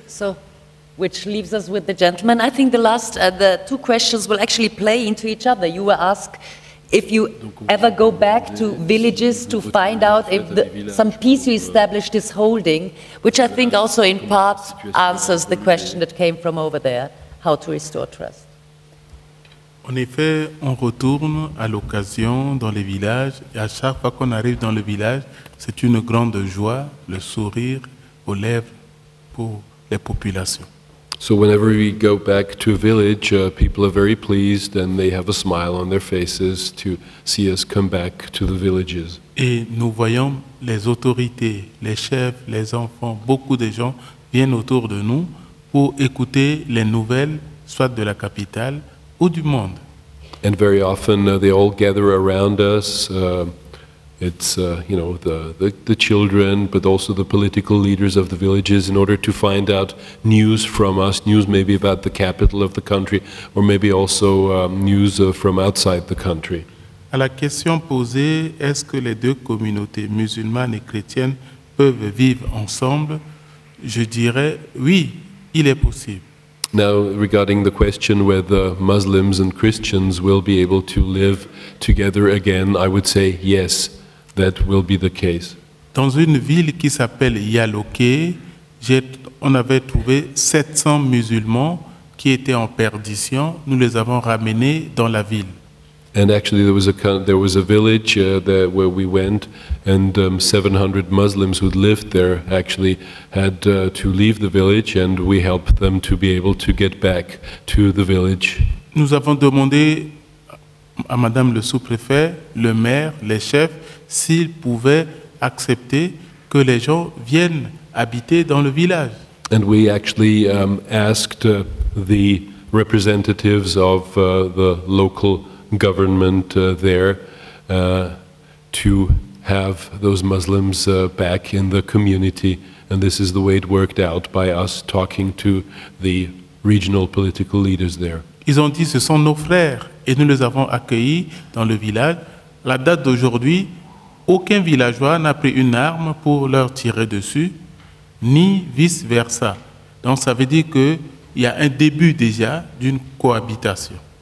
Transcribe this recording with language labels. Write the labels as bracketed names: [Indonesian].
[English] So, which leaves us with the gentleman. I think the two questions will actually play into each other. You were asked if you ever go back to villages to find out if some peace you established is holding, which I think also in part answers the question that came from over there, how to restore trust. [French] En effet, on retourne à l'occasion dans les villages, et à chaque fois qu'on arrive dans le village, c'est une grande joie, le sourire aux lèvres pour les populations. [English] So whenever we go back to a village, people are very pleased and they have a smile on their faces to see us come back to the villages. [French] Et nous voyons les autorités, les chefs, les enfants, beaucoup de gens viennent autour de nous pour écouter les nouvelles, soit de la capitale ou du monde. [English] And very often they all gather around us. It's you know, the children, but also the political leaders of the villages, in order to find out news from us, news maybe about the capital of the country, or maybe also news from outside the country. [French] À la question posée, est-ce que les deux communautés musulmanes et chrétiennes peuvent vivre ensemble? Je dirais oui, il est possible. [English] Now, regarding the question whether Muslims and Christians will be able to live together again, I would say yes, that will be the case. [French] Dans une ville qui s'appelle Yaloké, on avait trouvé 700 musulmans qui étaient en perdition. Nous les avons ramenés dans la ville. [English] And actually, there was a village where we went, and 700 Muslims who lived there actually had to leave the village, and we helped them to be able to get back to the village. [French] Nous avons demandé à Madame le sous-préfet, le maire, les chefs, s'ils pouvaient accepter que les gens viennent habiter dans le village. [English] And we actually asked the representatives of the local government there to have those Muslims back in the community, and this is the way it worked out, by us talking to the regional political leaders there. [French] Ils ont dit, ce sont nos frères, et nous les avons accueillis dans le village. La date d'aujourd'hui, aucun villageois n'a pris une arme pour leur tirer dessus, ni vice-versa. Donc ça veut dire qu'il y a un début déjà d'une cohabitation.